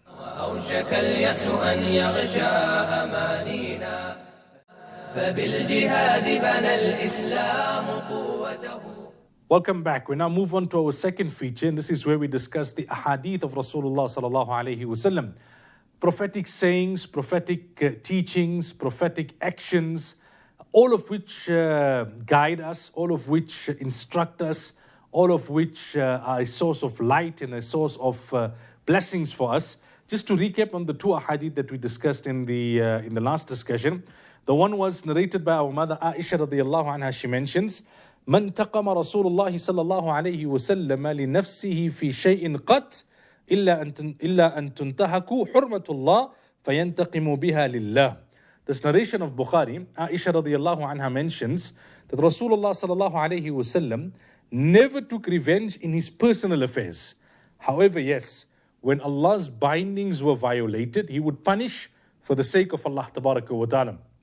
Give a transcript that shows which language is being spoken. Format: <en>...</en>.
<ar>وأوشك اليأس أن يغشى أمانينا فبالجهاد بنى الإسلام قوته.</ar> <en>Welcome back. We now move on to our second feature, and this is where we discuss the ahadith of Rasulullah sallallahu alaihi wasallam. Prophetic sayings, prophetic teachings, prophetic actions, all of which guide us, all of which instruct us, all of which are a source of light and a source of blessings for us. Just to recap on the two ahadith that we discussed in the last discussion. The one was narrated by our mother Aisha radiyallahu anha. She mentions,</en> <ar>من تقم رسول الله صلى الله عليه وسلم لنفسه في شيء قط إلا أن تنتهك حرمة الله فينتقم بها لله.</ar> <en>This narration of Bukhari, Aisha radiyallahu anha mentions that Rasulullah sallallahu alayhi wasallam never took revenge in his personal affairs. However, yes, when Allah's bindings were violated, he would punish for the sake of Allah Tabaraka wa Ta'ala.</en>